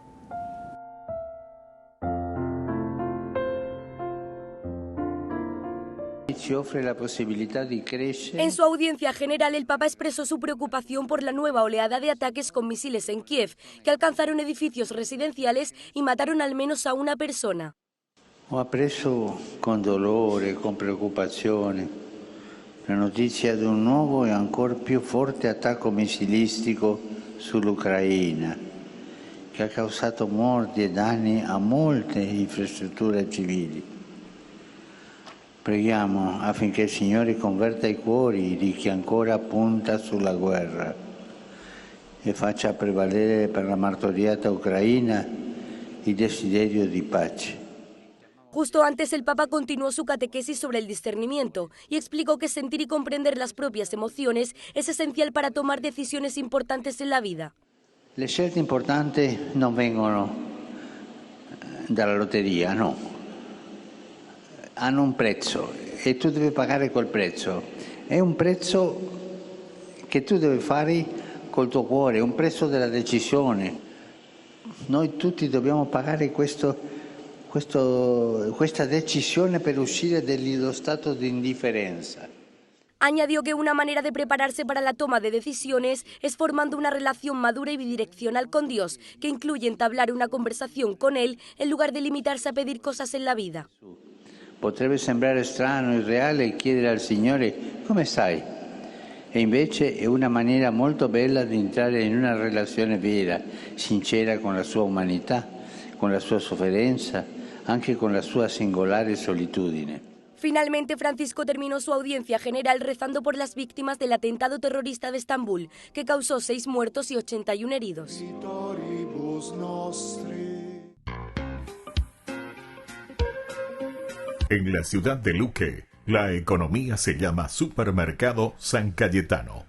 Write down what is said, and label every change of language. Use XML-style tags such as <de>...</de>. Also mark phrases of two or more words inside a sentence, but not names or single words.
<es>En su audiencia general, el Papa expresó su preocupación por la nueva oleada de ataques con misiles en Kiev, que alcanzaron edificios residenciales y mataron al menos a una persona.</es> <it>Ho appreso con dolore, con preoccupazione, la notizia di un nuovo e ancora più forte attacco missilistico sull'Ucraina, che ha causato morti e danni a molte infrastrutture civili. Preghiamo affinché il Signore converta i cuori di chi ancora punta sulla guerra e faccia prevalere per la martoriata Ucraina il desiderio di pace.</it> <es>Justo antes, el Papa continuó su catequesis sobre el discernimiento y explicó que sentir y comprender las propias emociones es esencial para tomar decisiones importantes en la vida.</es> <it>Le scelte importanti non vengono dalla lotteria, no. Hanno un prezzo e tu devi pagare quel prezzo. È un prezzo che tu devi fare col tuo cuore, è un prezzo della decisione. Noi tutti dobbiamo pagare questa decisione per uscire dello stato di indifferenza.</it> <es>Añadió que una manera de prepararse para la toma de decisiones es formando una relación madura y bidireccional con Dios, que incluye entablar una conversación con Él en lugar de limitarse a pedir cosas en la vida.</es> <it>Potrebbe sembrare strano, irreale chiedere al Signore come stai? E invece è una maniera molto bella di entrare in una relazione vera, sincera con la sua umanità, con la sua sofferenza, anche con la sua singolare solitudine.</it> <es>Finalmente, Francisco terminó su audiencia general rezando por las víctimas del atentado terrorista de Estambul, que causó 6 muertos y 81 heridos. En la ciudad de Luque, la economía se llama Supermercado San Cayetano.</es>